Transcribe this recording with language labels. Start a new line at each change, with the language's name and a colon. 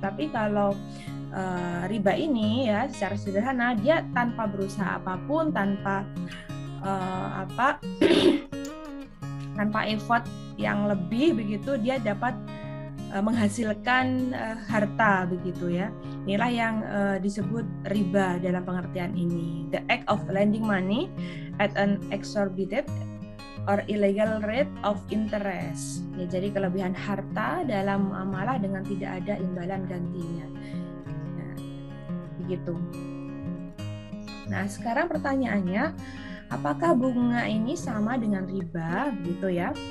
Indonesian: Tapi kalau riba ini ya secara sederhana dia tanpa berusaha apapun, tanpa tanpa effort yang lebih begitu, dia dapat menghasilkan harta begitu ya. Inilah yang disebut riba dalam pengertian ini.
English: The act of lending money at an exorbitant or illegal rate of interest.
Indonesian: Ya, jadi kelebihan harta dalam muamalah dengan tidak ada imbalan gantinya. Nah, begitu. Nah, sekarang pertanyaannya, apakah bunga ini sama dengan riba, begitu ya?